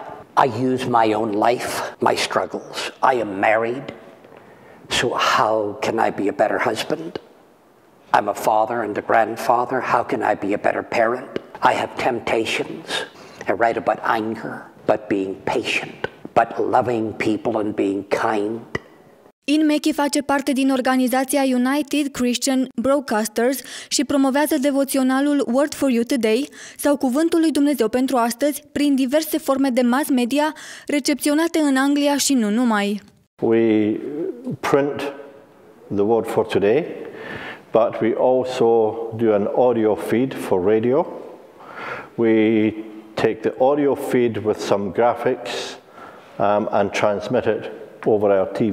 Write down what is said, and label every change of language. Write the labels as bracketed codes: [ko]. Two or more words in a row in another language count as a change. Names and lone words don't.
[en] I use my own life, my struggles. I am married, so how can I be a better husband? I'm a father and a grandfather. How can I be a better parent? I have temptations. I write about anger, but being patient, but loving people and being kind. [ro] Ian Mackey face parte din organizația United Christian Broadcasters și promovează devoționalul Word for You Today sau Cuvântul lui Dumnezeu pentru astăzi prin diverse forme de mass media recepționate în Anglia și nu numai. [en] We print the Word for Today, but we also do an audio feed for radio. We take the audio feed with some graphics and transmit it over our TV